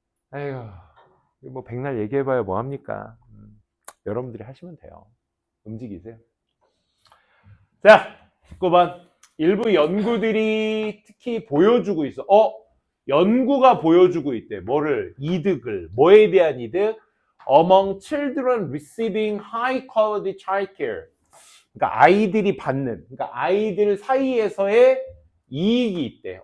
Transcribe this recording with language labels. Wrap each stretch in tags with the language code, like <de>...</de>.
<ko>아이고, 뭐 백날 얘기해봐야 뭐합니까? 여러분들이 하시면 돼요. 움직이세요. 자, 19번. 일부 연구들이 특히 보여주고 있어. 연구가 보여주고 있대. 뭐를? 이득을. 뭐에 대한 이득?</ko> <en>Among children receiving high quality child care.</en> <ko>그러니까 아이들이 받는, 그러니까 아이들 사이에서의 이익이 있대.</ko>